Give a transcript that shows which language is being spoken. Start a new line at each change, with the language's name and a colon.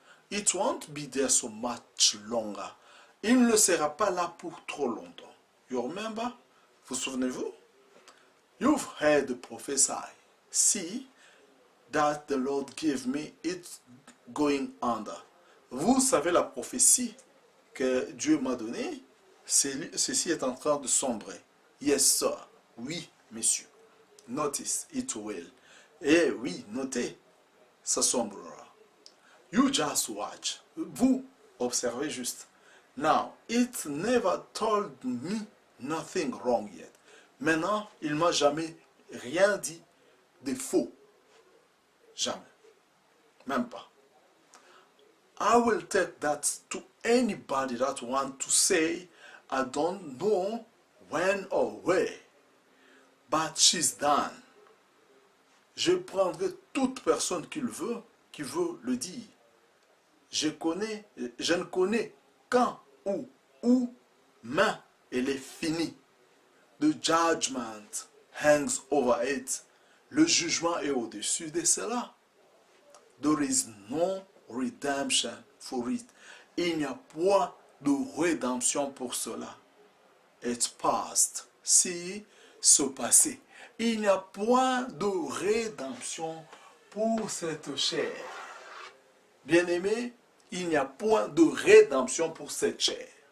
English: It won't be there so much longer.
French: Il ne sera pas là pour trop longtemps.
English: You remember?
French: Vous souvenez-vous?
English: You've heard the prophesy. See that the Lord gave me, it's going under.
French: Vous savez la prophétie que Dieu m'a donnée, ceci est en train de sombrer.
English: Yes, sir.
French: Oui, monsieur.
English: Notice, it will.
French: Eh oui, notez, ça sombrera.
English: You just watch.
French: Vous observez juste.
English: Now, it never told me nothing wrong yet.
French: Maintenant, il m'a jamais rien dit de faux. Jamais. Même pas.
English: I will take that to anybody that want to say, I don't know when or where, but she's done.
French: Je prendrai toute personne qui veut le dire. Je ne connais quand, où, mais elle est finie.
English: The judgment hangs over it.
French: Le jugement est au-dessus de cela.
English: There is no redemption for it.
French: Il n'y a point de rédemption pour cela.
English: It's past.
French: Si, ce passé. Il n'y a point de rédemption pour cette chair. Bien-aimé, il n'y a point de rédemption pour cette chair.